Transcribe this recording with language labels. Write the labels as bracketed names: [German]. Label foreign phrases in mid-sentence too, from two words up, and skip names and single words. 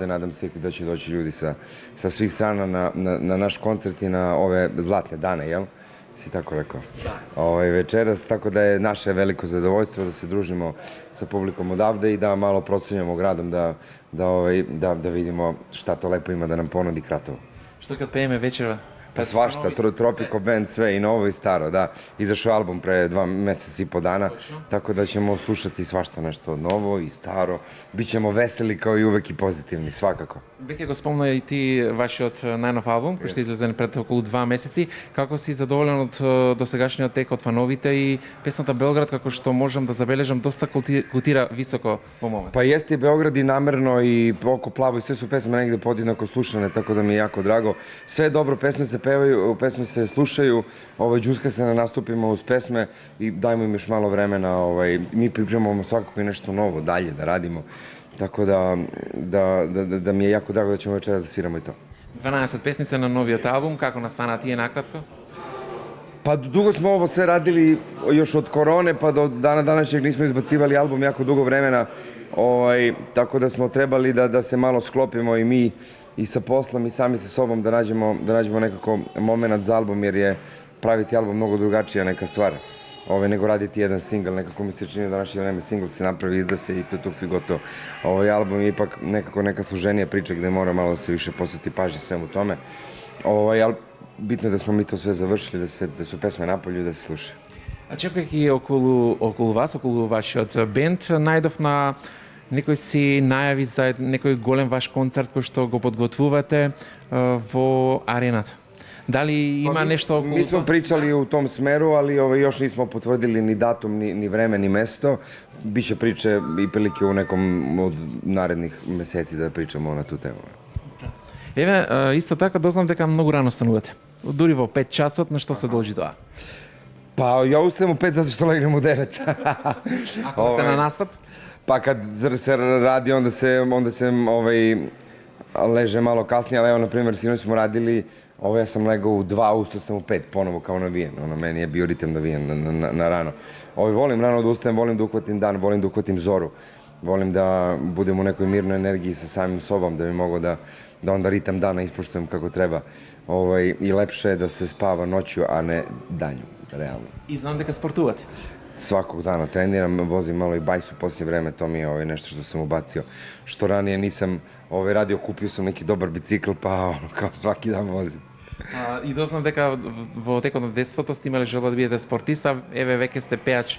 [Serbian] Nadam se da će doći ljudi sa svih strana na naš koncert i na ove zlatne dane, jel? Si tako rekao. Večeras, tako da je naše veliko zadovoljstvo da se družimo sa publikom odavde i da malo procenjujemo gradom, da vidimo šta to lepo ima da nam ponudi Kratovo. [Macedonian] Што ќе пееме вечера? [Serbian] Pa svašta, Tropico Band, sve i novo i staro, da. Izašao je album pre 2 meseca i po dana, tako da ćemo slušati svašta nešto novo i staro. Bićemo veseli kao i uvek i pozitivni, svakako. [Macedonian] Веќе го спомна и ти вашиот најнов албум, кој што излезе пред околу 2 месеци. Како си задоволен од досегашниот тек од фановите и песната Белград, како што можам да забележам, доста котира високо во момент? [Serbian] Pa jeste i Beograd i namerno i Oko plavo i sve su pesme negde podjednako slušane, tako da mi je jako drago. Sve dobro, pesme se pevaju, pesme se slušaju, džuska se na nastupima uz pesme i dajmo im još malo vremena. Mi pripremamo svakako i nešto novo dalje da radimo, tako da mi je jako drago da ćemo večeras da sviramo i to. [Macedonian] 12 песница на новиот албум, како настана тие накратко? [Serbian] Pa dugo smo ovo sve radili još od korone pa do dana današnjeg nismo izbacivali album jako dugo vremena, tako da smo trebali da se malo sklopimo i mi i sa poslom i sami sa sobom da nađemo nekako moment za album, jer je praviti album mnogo drugačija neka stvar nego raditi jedan singl. Nekako mi se čini da današnje vreme singl se napravi, izda se i to fi gotovo. Album je ipak nekako neka složenija priča gde mora malo da se više posveti pažnje svemu tome, ali bitno je da smo mi to sve završili, da su pesme napolju i da se slušaju. [Macedonian] А чекајќи околу вас, околу вашиот бенд, најдов на некој си најави за некој голем ваш концерт кој што го подготвувате во арената. Дали има нешто околу? [Serbian] Mi smo pričali u tom smeru, ali još nismo potvrdili ni datum, ni vreme, ni mesto. Biće priče i prilike u nekom od narednih meseci da pričamo na tu temu. [Macedonian] Еве, исто така дознав дека многу рано станувате. Дури во 5 часот, на што се должи тоа? [Serbian] Pa ja ustajem u 5 zato što legnem u 9. [Macedonian] Ако сте на настап? [Serbian] Pa kad se radi, onda se leže malo kasnije, ali evo, na primjer, sinoć smo radili, ja sam legao u 2, ustao sam u 5, ponovo kao navijen. Meni je bio ritem navijen na rano. Volim rano da ustajem, volim da uhvatim dan, volim da uhvatim zoru. Volim da budem u nekoj mirnoj energiji sa samim sobom, da bi mogo da onda ritam dana ispoštujem kako treba. I lepše je da se spava noću, a ne danju, realno. [Macedonian] И знам дека спортувате. [Serbian] Svakog dana treniram, vozim malo i bajsu poslije vreme, to mi je nešto što sam ubacio. Što ranije nisam radio, kupio sam neki dobar bicikl, pa kao svaki dan vozim. [Macedonian] И дознав дека во текот на детството сте имале желба да бидете спортиста, еве веќе сте пеач.